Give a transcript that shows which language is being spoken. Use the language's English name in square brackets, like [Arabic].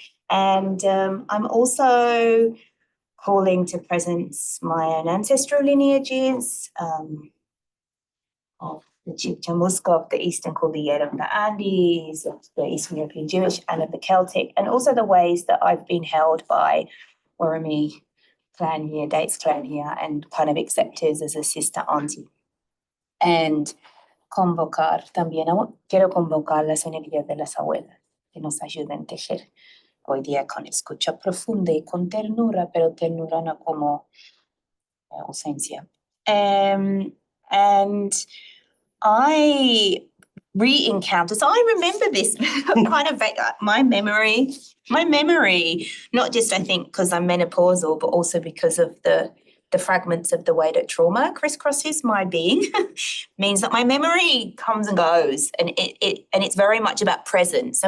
[English] I'm also calling to presence my own ancestral lineages of the Chibcha Muisca of the Eastern Cordillera of the Andes, of the Eastern European Jewish and of the Celtic, and also the ways that I've been held by Worimi clan here, Dates clan here, and kind of accepted as a sister auntie. [Spanish] And quiero convocar las energías de las abuelas que nos ayuden a tejer hoy día con escucha profunda y con ternura, pero ternura no como ausencia. [English] And I re-encounter, so I remember this kind of my memory, not just I think because I'm menopausal, but also because of the fragments of the way that trauma crisscrosses my being means that my memory comes and goes, and it's very much about presence.